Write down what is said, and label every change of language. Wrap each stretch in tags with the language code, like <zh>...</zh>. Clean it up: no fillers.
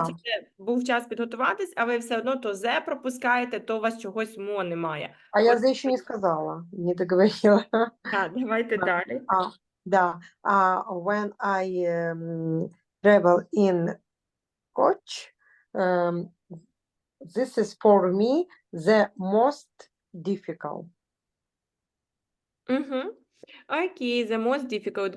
<uk>наче був час підготуватись, а ви все одно то «зе» пропускаєте, то у вас чогось «мо» немає. А я От-</uk> <ru>«зе» еще не сказала, не договорила.</ru> <uk>Так, давайте</uk> <ru>Да.</ru> <uk>далі.</uk> <ru>Да,</ru> <en>when I travel in coach, this is for me the most difficult. Угу. Окей, the most difficult.</en>